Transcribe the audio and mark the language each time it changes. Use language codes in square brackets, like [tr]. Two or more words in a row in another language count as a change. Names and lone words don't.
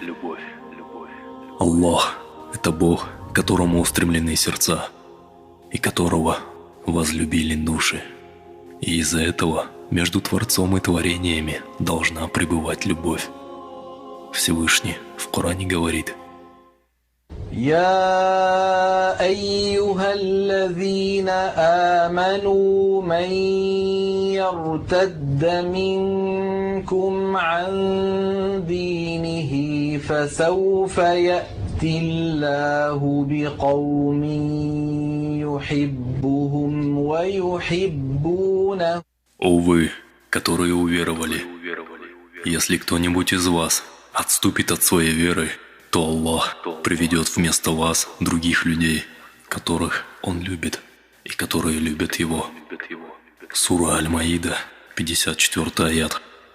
[ru] Аллах – это Бог, к которому устремлены сердца, и которого возлюбили души. И из-за этого между Творцом и творениями должна пребывать любовь. Всевышний в Коране говорит: [ar] يا أيها الذين آمنوا من يرتد منكم عن دينه فسوف يأتي الله بقوم يحبهم ويحبونه. [ru] «О вы, которые уверовали, если кто-нибудь из вас отступит от своей веры, то Аллах приведет вместо вас других людей, которых Он любит и которые любят Его». Сура Аль-Маида, 54 аят.